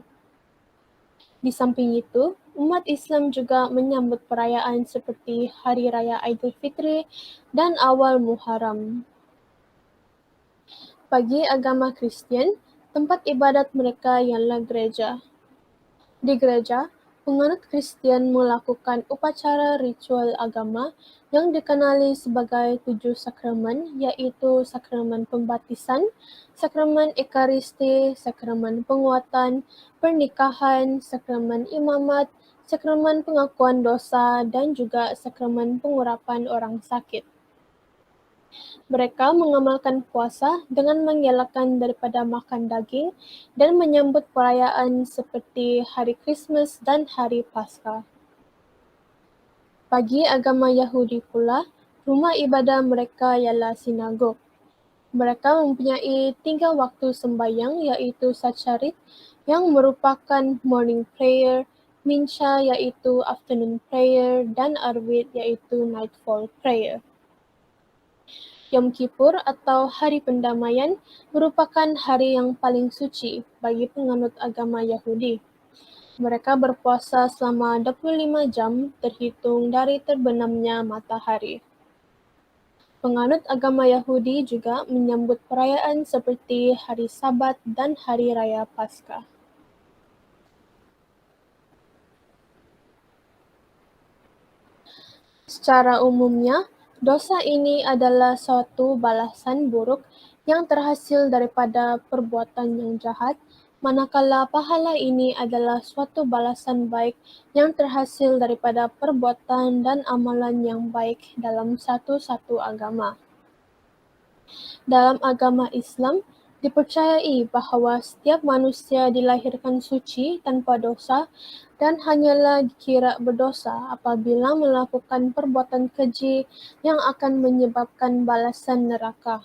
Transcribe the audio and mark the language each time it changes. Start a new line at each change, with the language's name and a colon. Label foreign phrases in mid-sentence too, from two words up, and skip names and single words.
Malay: Di samping itu, umat Islam juga menyambut perayaan seperti Hari Raya Aidilfitri dan Awal Muharram. Bagi agama Kristian, tempat ibadat mereka ialah gereja. Di gereja, penganut Kristian melakukan upacara ritual agama yang dikenali sebagai 7 sakramen, yaitu sakramen pembaptisan, sakramen ekaristi, sakramen penguatan, pernikahan, sakramen imamat, sakramen pengakuan dosa, dan juga sakramen pengurapan orang sakit. Mereka mengamalkan puasa dengan mengelakkan daripada makan daging dan menyambut perayaan seperti Hari Krismas dan Hari Paskah. Bagi agama Yahudi pula, rumah ibadah mereka ialah sinagog. Mereka mempunyai 3 waktu sembahyang, iaitu Sacharit yang merupakan
English: morning prayer,
Malay: Mincha iaitu
English: afternoon prayer,
Malay: dan Arvit iaitu
English: nightfall prayer.
Malay: Yom Kippur atau Hari Pendamaian merupakan hari yang paling suci bagi penganut agama Yahudi. Mereka berpuasa selama 25 jam terhitung dari terbenamnya matahari. Penganut agama Yahudi juga menyambut perayaan seperti Hari Sabat dan Hari Raya Paskah. Secara umumnya, dosa ini adalah suatu balasan buruk yang terhasil daripada perbuatan yang jahat, manakala pahala ini adalah suatu balasan baik yang terhasil daripada perbuatan dan amalan yang baik dalam satu-satu agama. Dalam agama Islam, dipercayai bahawa setiap manusia dilahirkan suci tanpa dosa dan hanyalah dikira berdosa apabila melakukan perbuatan keji yang akan menyebabkan balasan neraka.